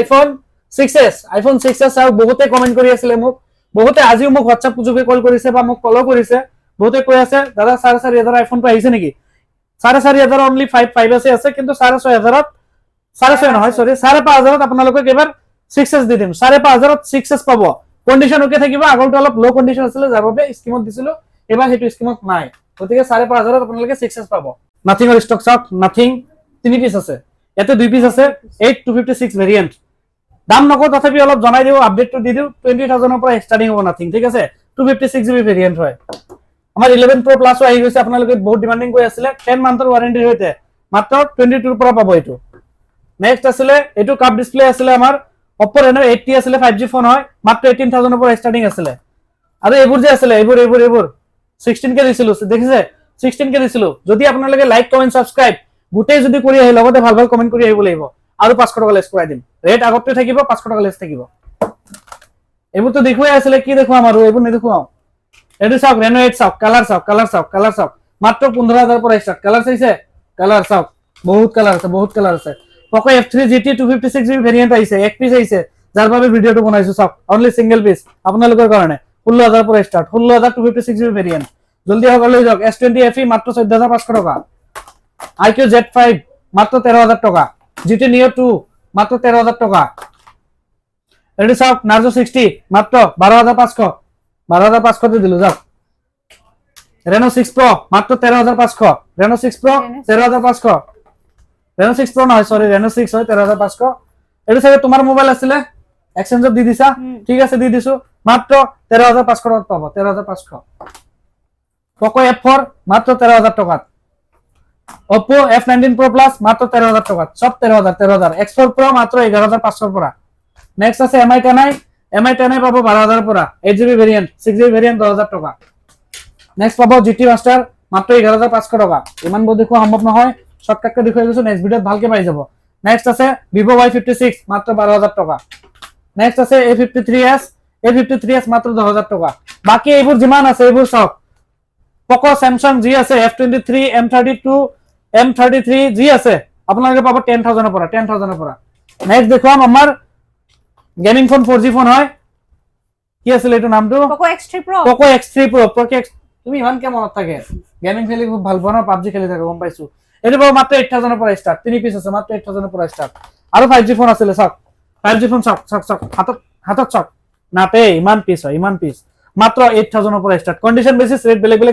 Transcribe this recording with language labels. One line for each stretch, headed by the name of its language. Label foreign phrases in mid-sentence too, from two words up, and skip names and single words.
Assamese: আইফোন 6s আৰু বহুতে কমেন্ট কৰি আছিল মোক বহুতে আজিও মোক WhatsApp যোগে কল কৰিছে বা মোক কল কৰিছে বহুতে কৈ আছে দাদা 4500 আইফোনটো আহিছে নেকি 4500 অনলি 5s আছে কিন্তু 6500 6.5 নহয় সরি 5500 আপোনালোকে এবাৰ 6s দি দিম 5500 6s পাব
English: condition okay
Assamese: থাকিব আগৰটো অলপ
English: low condition
Assamese: আছিল যাৰ বাবে স্কিমত দিছিল এবাৰ হেতু স্কিমত নাই গতিকে 5500 আপোনালোকে 6s পাব নাথিং অৰ ষ্টক চাওক নাথিং 3 পিস আছে এতে 2 পিস আছে 8256 ভেৰিয়েন্ট দাম নকো তথাপি অলপ জনাই দিও আপডেটটো দি দিও 20000 ৰ পৰা স্টাৰ্টিং হ'ব নাথিং ঠিক আছে 256GB ভেৰিয়েন্ট হয় আমাৰ 11 Pro Plus আহি গৈছে আপোনালোকে বহুত ডিমান্ডিং কৰি আছিল 10 মান্থৰ ওয়াৰেন্টি হৈতে মাত্ৰ 22 ৰ পৰা পাব এটো নেক্সট আসলে এটো
English: cup display
Assamese: আসলে আমার Oppo Reno 80 আসলে 5G ফোন হয় মাত্র 18000 এর উপর স্টার্টিং আসলে আর এবোৰ যে আসলে এবোৰ 16k দিছিল দেখিছে 16k দিছিল যদি আপোনালোকে
English: like comment subscribe
Assamese: গুটেই যদি কৰি আহে লগতে ভাল ভাল কমেন্ট কৰি আহিব লাগিব আৰু 500 টকা লেস কৰাই দিম ৰেট আগতে থাকিব 500 টকা লেস থাকিব এবোৰ তো দেখুৱাই আসলে কি দেখুৱা আমাৰো এবোৰ নেদেখুৱাও এটো চাওক Reno 8 চাওক কালার চাওক মাত্র 15000 পৰ স্টার্ট কালার চাইছে কালার চাওক বহুত কালার আছে Poco F3 GT 256GB ভেরিয়েন্ট আইছে এক পিস আইছে যার ভাবে ভিডিওটো বনাইছো সব
English: only single piece
Assamese: আপোনালোকৰ কাৰণে 16000 পৰা স্টার্ট 16000 256GB ভেরিয়েন্ট জলদি হলে যাওক S20 FE মাত্ৰ 14500 টাকা IQ Z5 মাত্ৰ 13000 টাকা GT Neo 2 মাত্ৰ 13000 টাকা এডি সব Narzo 60 মাত্ৰ 12500 তে দিলো যাওক Reno 6 Pro মাত্ৰ 13500 Reno 6 Pro 13500 Reno 6 Pro নহয় সরি Reno 6 হয় 13500 এটো সাথে তোমার মোবাইল আছিল এক্সচেঞ্জ দি দিছা ঠিক আছে দি দিছো মাত্ৰ 13500 টাকা পাবো 13500 Poco F4 মাত্ৰ 13000 টাকা Oppo F19 Pro Plus মাত্ৰ 13000 টাকা সব 13000 X4 Pro মাত্ৰ 11500 পৰা নেক্সট আছে Mi 10i পাবো 12000 পৰা 8GB ভেরিয়েন্ট 6GB ভেরিয়েন্ট 10000 টাকা নেক্সট পাবো GT Master মাত্ৰ 11500 টাকা ইমান বড় দেখো সম্ভৱ নহয় শর্টকাটকে দেখাই দিছো নেক্সট ভিডিওত ভালকে পাই যাব নেক্সট আছে Vivo Y56 মাত্র 12000 টাকা নেক্সট আছে A53s মাত্র 10000 টাকা বাকি এইবোৰ যিমান আছে এইবোৰ সব Poco Samsung G আছে F23 M32 M33 G আছে আপোনালোকে পাব 10000 এর পৰা নেক্সট দেখুৱাম আমাৰ
English: gaming phone
Assamese: 4G ফোন হয় কি আছিল এটো নামটো Poco X3 Pro তুমি ইমান কে মনত থাকে গেমিং খেলি খুব ভাল পোৱা ন PUBG খেলি থাকে গম পাইছো এটো পাব মাত্ৰ 8000 ৰ পৰা ষ্টাৰ্ট 3 পিস আছে মাত্ৰ 8000 ৰ পৰা ষ্টাৰ্ট আৰু 5G ফোন আছিল চাওক 5G ফোন চাওক হাতত চাওক নাতে ইমান পিস হয় ইমান পিস মাত্ৰ 8000 ৰ পৰা ষ্টাৰ্ট
English: condition basis
Assamese: ৰেট বেলেগ বেলেগ